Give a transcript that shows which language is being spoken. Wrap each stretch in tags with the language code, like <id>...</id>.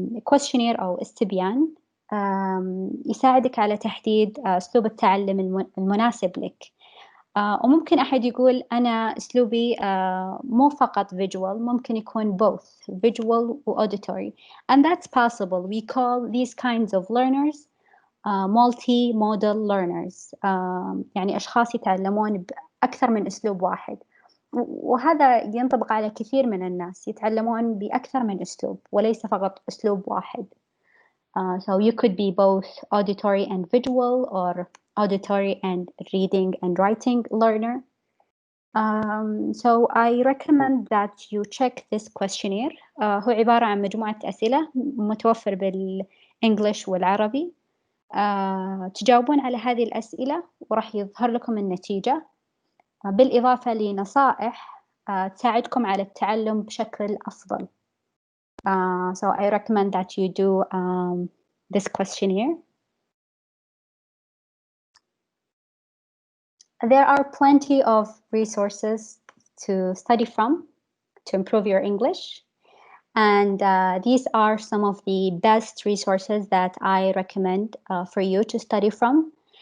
<ar>questionnaire أو استبيان يساعدك على تحديد أسلوب التعلم المناسب لك. وممكن أحد يقول أنا أسلوبي مو فقط visual، ممكن يكون both visual و auditory,</ar> <en>and that's possible. We call these kinds of learners multi-modal learners.</en> <ar>يعني أشخاص يتعلمون بأكثر من أسلوب واحد، وهذا ينطبق على كثير من الناس، يتعلمون بأكثر من أسلوب وليس فقط أسلوب واحد.</ar> <en>So you could be both auditory and visual, or auditory and reading and writing learner. So I recommend that you check this questionnaire.</en> <ar>هو عبارة عن مجموعة أسئلة متوفر بالإنجليش والعربي. تجاوبون على هذه الأسئلة وراح يظهر لكم النتيجة. بالإضافة لنصائح تساعدكم على التعلم بشكل أفضل.</ar> <en>So I recommend that you do this questionnaire. There are plenty of resources to study from to improve your English. And these are some of the best resources that I recommend for you to study from.</en>